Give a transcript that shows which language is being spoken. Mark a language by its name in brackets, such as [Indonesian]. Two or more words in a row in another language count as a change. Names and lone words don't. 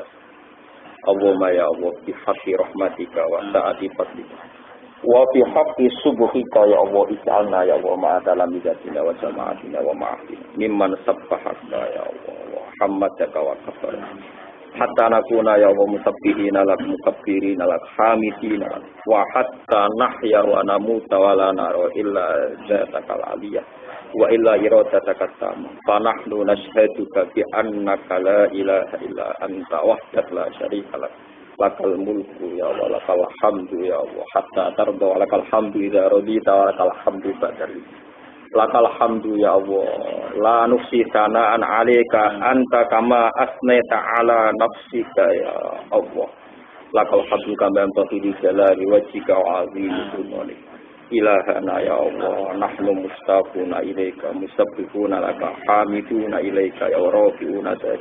[Arabic] اللهم يا الله بحق رحمتك وسعة فضلك. وفي حق صبحك يا الله اجعلنا يا الله مع تلامذتنا وجماعتنا ومعافينا ممن سبحك يا الله وحمدك وكبر. حتى نكون يا الله مسبحين لك مكبرين لك حامدين وحتى نحيا ونموت ولا نرى إلا ذاتك العلية وإلا إرادتك التامة فنحن نشهدك بأنك لا إله إلا أنت وحدك لا شريك لك لك الملك يا الله لك الحمد يا الله حتى ترضى ولك الحمد إذا رضيت ولك الحمد بعد لك الحمد يا الله لا نحصي ثناء عليك أنت كما أثنيت على نفسك يا الله لك الحمد كما تقتضي جلال وجهك وعظيم سلطانك إلهنا يا الله نحن مشتاقون إليك مسبحون لك حامدون إليك يا رافعون